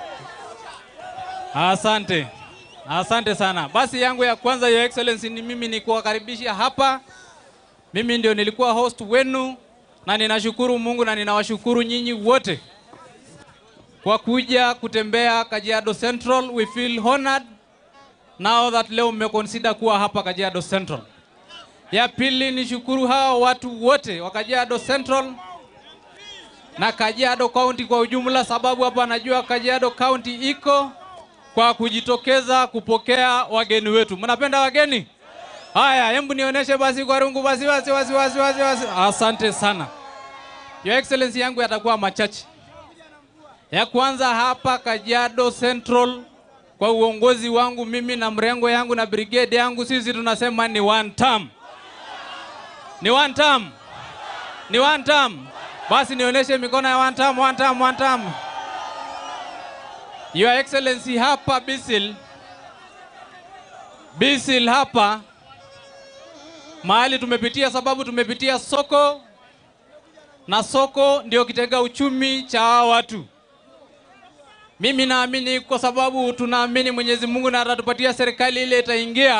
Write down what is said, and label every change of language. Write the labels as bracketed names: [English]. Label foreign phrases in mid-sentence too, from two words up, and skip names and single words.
[Swahili] Asante. Asante sana. Basi yangu ya kwanza, [English] Your Excellency, [Swahili] ni mimi ni kuwakaribisha hapa. Mimi ndio nilikuwa host wenu na ninashukuru Mungu na ninawashukuru nyinyi wote kwa kuja kutembea Kajiado Central. [English] We feel honored now that [Swahili] leo mmeconsider kuwa hapa Kajiado Central. Ya pili ni shukuru hao watu wote wa Kajiado Central na Kajiado County kwa ujumla, sababu hapa najua Kajiado County iko kwa kujitokeza kupokea wageni wetu. Mnapenda wageni? Haya, hebu nionyeshe basi kwa rungu basi. Asante sana. [English] Your Excellency, [Swahili] yangu yatakuwa machache. Ya kwanza hapa Kajiado Central kwa uongozi wangu mimi na mrengo yangu na brigade yangu, sisi tunasema ni [English] one term. [Swahili] Ni [English] one term. [Swahili] Ni [English] one term. [Swahili] Basi nionyeshe mikono ya [English] one term, one term, one term. Your Excellency, [Swahili] hapa Bisil hapa mahali tumepitia, sababu tumepitia soko na soko ndio kitega uchumi cha watu. Mimi naamini kwa sababu tunaamini Mwenyezi Mungu na atatupatia serikali ile itaingia.